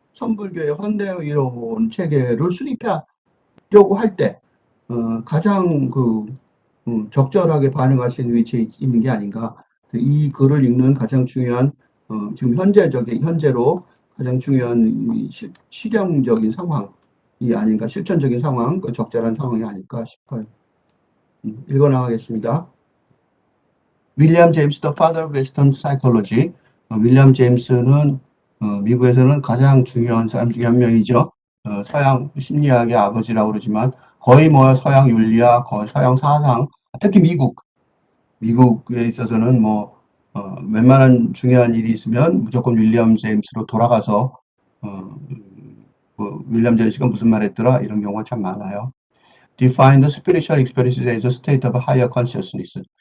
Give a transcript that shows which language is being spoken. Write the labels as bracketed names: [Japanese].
[Korean] 천불교의 현대 이론 체계를 수립하려고 할 때, 가장 적절하게 반응할 수 있는 위치에 있는 게 아닌가. 이 글을 읽는 가장 중요한, 지금 현재로 가장 중요한 실용적인 상황이 아닌가, 실천적인 상황, 적절한 상황이 아닐까 싶어요. 읽어 나가겠습니다. [English] 윌리엄 제임스, The Father of Western Psychology. [Korean] 윌리엄 제임스는 미국에서는 가장 중요한 사람 중에 한 명이죠. 서양 심리학의 아버지라고 그러지만 거의 뭐 서양 윤리학, 거의 서양 사상, 특히 미국에 있어서는 웬만한 중요한 일이 있으면 무조건 윌리엄 제임스로 돌아가서 윌리엄 제임스가 무슨 말 했더라 이런 경우가 참 많아요. [English] Define the spiritual experiences as a state of higher consciousness.